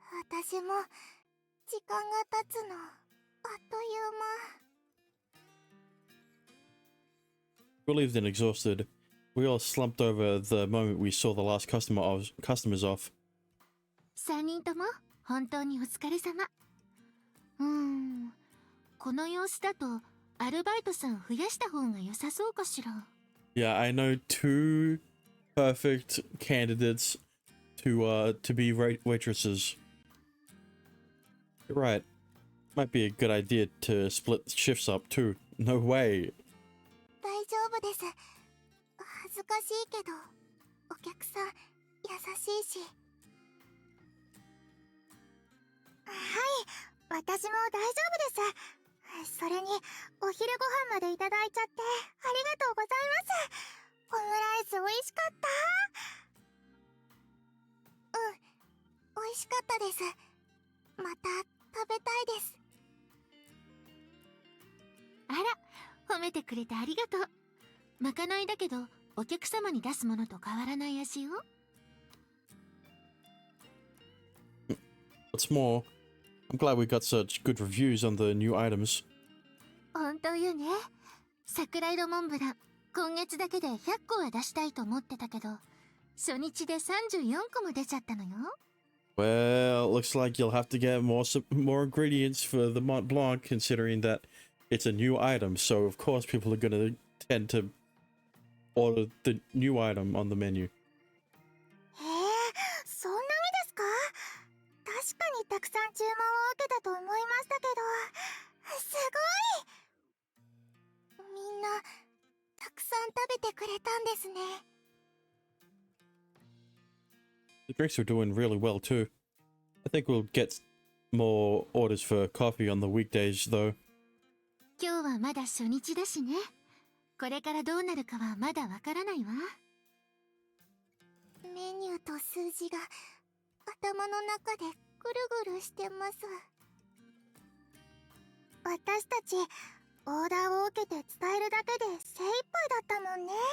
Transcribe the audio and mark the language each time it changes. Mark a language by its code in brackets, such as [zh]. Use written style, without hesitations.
[ja] 私も時間が経つのあっという間。 [en] Relieved and exhausted, we all slumped over the moment we saw the last customers off. [ja] 3人とも本当にお疲れ様。この様子だとアルバイトさん増やした方が良さそうかしら。 [en] Yeah, I know 2 perfect candidates to be waitresses. You're right. Might be a good idea to split shifts up too. No way. [ja] 大丈夫です。恥ずかしいけどお客さん優しいし。はい、私も大丈夫です。それにお昼ご飯までいただいちゃってありがとうございます。オムライス美味しかった。美味しかったです。また食べたいです。あら、褒めてくれてありがとう。まかないだけどお客様に出すものと変わらない味よ。 [en] What's more, I'm glad we got such good reviews on the new items. [ja] 本当よね。桜色モンブラン今月だけで100個は出したいと思ってたけど初日で34個も出ちゃったのよ。 [en] Well, looks like you'll have to get more ingredients for the Mont Blanc, considering that it's a new item. So of course people are gonna tend to order the new item on the menu. [ja] へえ、そんなにですか。確かにたくさん注文を受けたと思いましたけど、すごい。みんなたくさん食べてくれたんですね。 [en] The drinks are doing really well too. I think we'll get more orders for coffee on the weekdays though. [ja] 今日はまだ初日だしね。これからどうなるかはまだわからないわ。メニューと数字が頭の中でぐるぐるしてます。私たちオーダーを受けて伝えるだけで精一杯だったもんね。